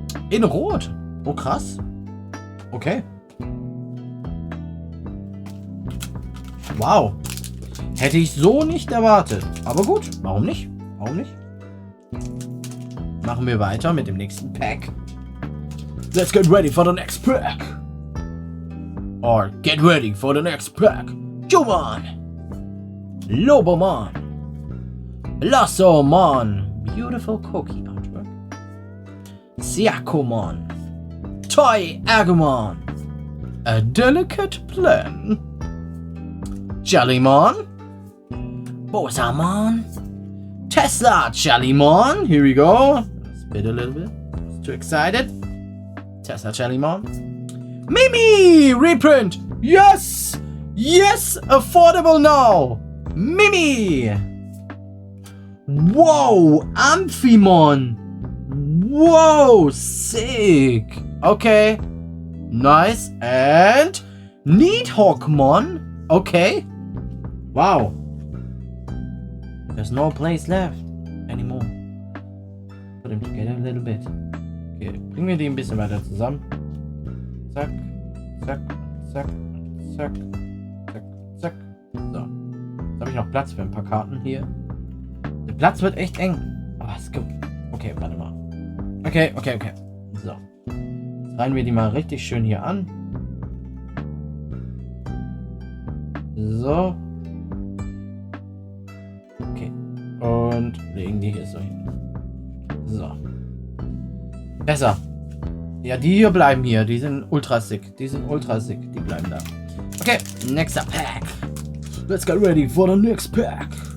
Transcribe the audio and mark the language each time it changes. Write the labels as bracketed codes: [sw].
[de] In Rot. Oh, krass. Okay. Wow. Hätte ich so nicht erwartet. Aber gut, warum nicht? Warum nicht? Machen wir weiter mit dem nächsten Pack. [en] Let's get ready for the next pack. Or get ready for the next pack. Jumon! Lobomon! Lassomon! Beautiful cookie artwork. Siakomon! Toy Agumon! A delicate plan. Jellymon! Bosamon! Tesla Jellymon! Here we go. Spit a little bit. It's too excited. Tesla Jellymon. Mimi! Reprint! Yes! Yes! Affordable now! Mimi! Whoa! Amphimon! Whoa! Sick! Okay. Nice. And Needhawkmon. Okay. Wow. There's no place left anymore. Put them together a little bit. [de] Okay, bringen wir die ein bisschen weiter zusammen. Zack, zack, zack, zack, zack, zack. So. Jetzt habe ich noch Platz für ein paar Karten hier. Der Platz wird echt eng. Aber es gibt. Okay, warte mal. Okay. So. Jetzt reihen wir die mal richtig schön hier an. So. Okay. Und legen die hier so hin. So. Besser. Ja, die hier bleiben hier. Die sind ultra sick. Die bleiben da. [en] Okay, next pack. Let's get ready for the next pack.